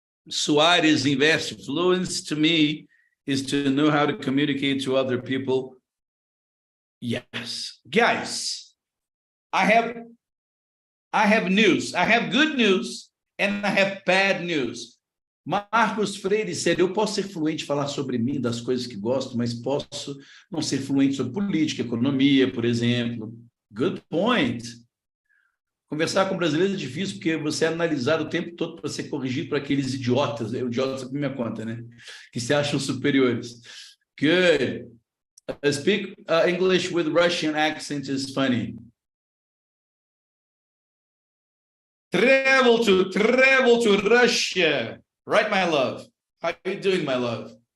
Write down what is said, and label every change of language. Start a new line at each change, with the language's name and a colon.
English: Soares investe. Fluency to me is to know how to communicate to other people. Yes, guys, I have news. I have good news and I have bad news.
Portuguese: Marcos Freire said, eu posso ser fluente, falar sobre mim, das coisas que gosto, mas posso não ser fluente sobre política, economia, por exemplo.
English: Good point.
Portuguese: Conversar com brasileiros é difícil, porque você é analisado o tempo todo para ser corrigido por aqueles idiotas, idiotas por minha conta, né? Que se acham superiores. Good.
English: Speak English with Russian accent is funny. Travel to Russia. Right, my love? How are you doing, my love?